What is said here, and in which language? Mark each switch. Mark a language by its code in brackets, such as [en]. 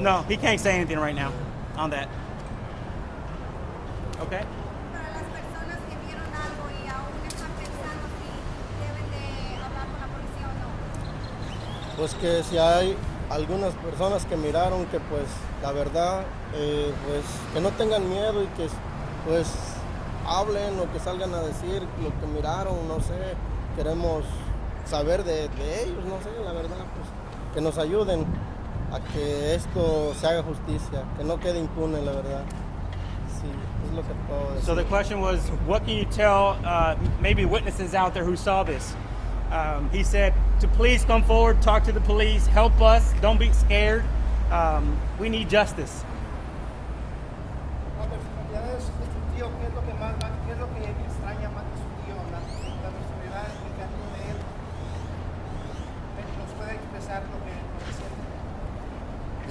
[en] No, he can't say anything right now on that. Okay. [es] Para las personas que vieron algo y aún están pensando si deben de hablar con la policía o no. Pues que si hay algunas personas que miraron que pues la verdad pues que no tengan miedo y que pues hablen o que salgan a decir lo que miraron, no sé, queremos saber de ellos, no sé, la verdad, pues que nos ayuden a que esto se haga justicia, que no quede impune, la verdad. Sí, es lo que puedo decir. [en] So the question was, what can you tell maybe witnesses out there who saw this? He said to please come forward, talk to the police, help us, don't be scared. We need justice. [es] La personalidad de su tío, ¿qué es lo que extraña más de su tío? La personalidad, el camino de él. ¿Nos puede expresar lo que siente?